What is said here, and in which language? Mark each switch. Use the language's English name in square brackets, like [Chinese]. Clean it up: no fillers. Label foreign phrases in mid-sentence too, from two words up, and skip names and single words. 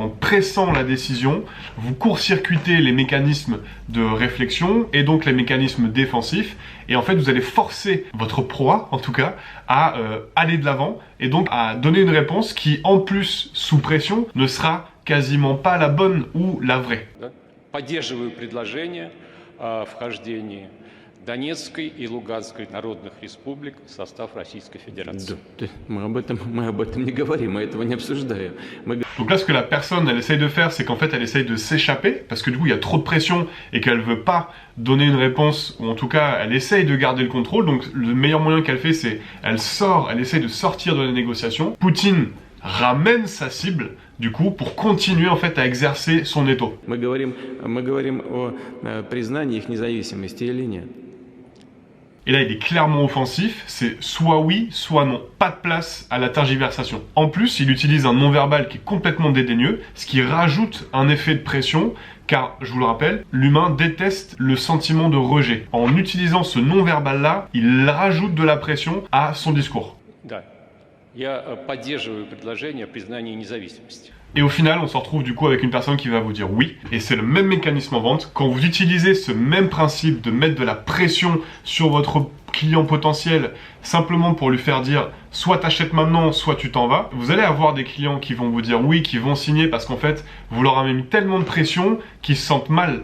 [French] En pressant la décision, vous court-circuitez les mécanismes de réflexion et donc les mécanismes défensifs. Et en fait, vous allez forcer votre proie, en tout cas, à aller de l'avant et donc à donner une réponse qui, en plus, sous pression, ne sera quasiment pas la bonne ou la vraie. [Russian] Поддерживаю предложение о вхождении Донецкой и Луганской народных республик в состав Российской Fédération. Мы об этом не говорим, мы этого не обсуждаем. [French] Donc là, ce que la personne, elle essaye de faire, c'est qu'en fait, elle essaye de s'échapper, parce que du coup, il y a trop de pression et qu'elle veut pas donner une réponse, ou en tout cas, elle essaye de garder le contrôle. Donc, le meilleur moyen qu'elle fait, c'est elle essaye de sortir de la négociation. Poutine ramène sa cible, du coup, pour continuer en fait à exercer son étau. [Russian] Мы говорим о признании их независимости или нет. [French] Et là, il est clairement offensif, c'est soit oui, soit non. Pas de place à la tergiversation. En plus, il utilise un non-verbal qui est complètement dédaigneux, ce qui rajoute un effet de pression, car, je vous le rappelle, l'humain déteste le sentiment de rejet. En utilisant ce non-verbal-là, il rajoute de la pression à son discours. [Russian] Да. Я поддерживаю предложение о признании независимости. [French] Et au final, on se retrouve du coup avec une personne qui va vous dire oui. Et c'est le même mécanisme en vente. Quand vous utilisez ce même principe de mettre de la pression sur votre client potentiel simplement pour lui faire dire soit t'achètes maintenant, soit tu t'en vas, vous allez avoir des clients qui vont vous dire oui, qui vont signer parce qu'en fait, vous leur avez mis tellement de pression qu'ils se sentent mal.